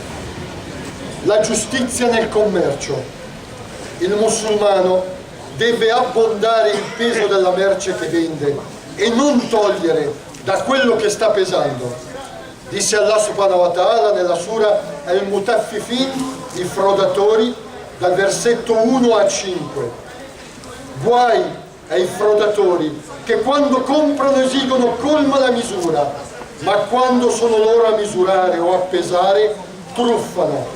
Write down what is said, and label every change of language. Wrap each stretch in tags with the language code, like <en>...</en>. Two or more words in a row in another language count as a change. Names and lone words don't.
<it>La giustizia nel commercio. Il musulmano deve abbondare il peso della merce che vende e non togliere da quello che sta pesando. Disse Allah</it> <ar>سبحانه وتعالى</ar> <it>nella sura Al-Mutaffifin, i frodatori, dal versetto 1 a 5. Guai ai frodatori che quando comprano esigono colma la misura, ma quando sono loro a misurare o a pesare truffano.</it>